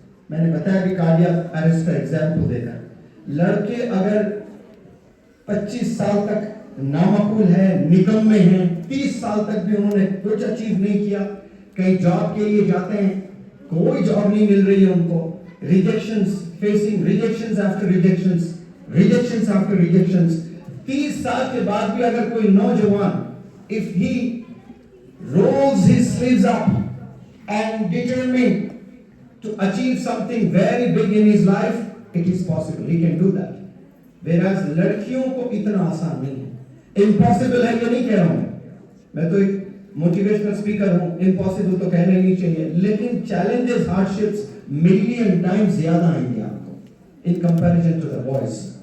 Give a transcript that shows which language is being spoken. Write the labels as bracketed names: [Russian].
[Urdu] میں نے بتایا بھی کارڈیاک اریسٹ کا ایگزامپل دے کر، لڑکے اگر 25 سال تک نامقبول ہے، نکمے ہیں، 30 سال تک بھی انہوں نے کچھ اچیو نہیں کیا، کہیں جاب کے لیے جاتے ہیں کوئی جاب نہیں مل رہی ہے ان کو، ریجیکشنز فیسنگ ریجیکشنز آفٹر ریجیکشنز، ریجیکشنز آفٹر ریجیکشنز. 30 سال کے بعد بھی اگر کوئی نوجوان [English] if he rolls his sleeves up and determined to achieve something very big in his life, it is possible, he can do that. [Urdu] Whereas لڑکیوں کو اتنا آسان نہیں ہے. امپاسبل ہے یہ نہیں کہہ رہا ہوں میں تو ایک موٹیویشنل اسپیکر ہوں، امپاسبل تو کہنا ہی نہیں چاہیے، لیکن چیلنجز ہارڈشپس ملین ٹائمز زیادہ آئیں گے آپ کو in comparison to the boys.